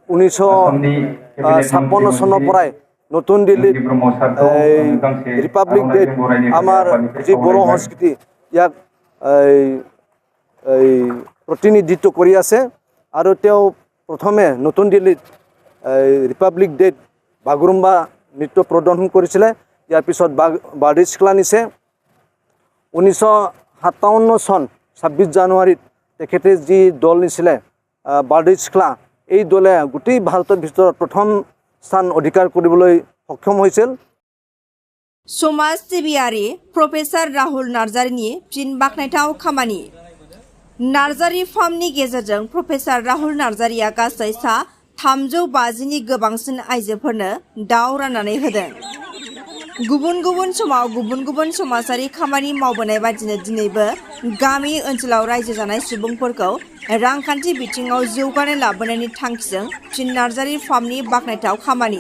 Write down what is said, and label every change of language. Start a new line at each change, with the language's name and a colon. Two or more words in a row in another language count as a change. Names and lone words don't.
Assamese: 1956 চনৰ পৰাই নতুন দিল্লীত ৰিপাব্লিক ডেত আমাৰ যি বড়ো সংস্কৃতি ইয়াক প্ৰতিনিধিত্ব কৰি আছে আৰু তেওঁ প্ৰথমে নতুন দিল্লীত ৰিপাব্লিক ডেত বাগৰুম্বা নৃত্য প্ৰদৰ্শন কৰিছিলে। ইয়াৰ পিছত বাৰ্ডিছখলা নিছে। 1957 চন 26 জানুৱাৰীত তেখেতে যি দল নিছিলে বাৰ্ডিছখলা, এই দলে গোটেই ভাৰতৰ ভিতৰত প্ৰথম স্থান অধিকাৰ কৰিবলৈ সক্ষম হৈছিল।
Bodo: समाज सिबियारि प्रफेसर राहुल नार्जारिनि फिन बाखनायथाव खामानि। नार्जारि फार्मनि गेजेरजों प्रफेसर राहुल नार्जारिया गासै सा 350नि गोबांसिन आइजोफोरनो दाव राननानै होदों। गुबुन गुबुन समाव गुबुन गुबुन समाजारि खामानि मावबोनाय बादिनो दिनैबो गामि ओनसोलाव रायजो जानाय सुबुंफोरखौ रांखान्थि बिथिङाव जौगानाय लाबोनायनि थांखिजों फिन नार्जारि फार्मनि बाखनायथाव खामानि।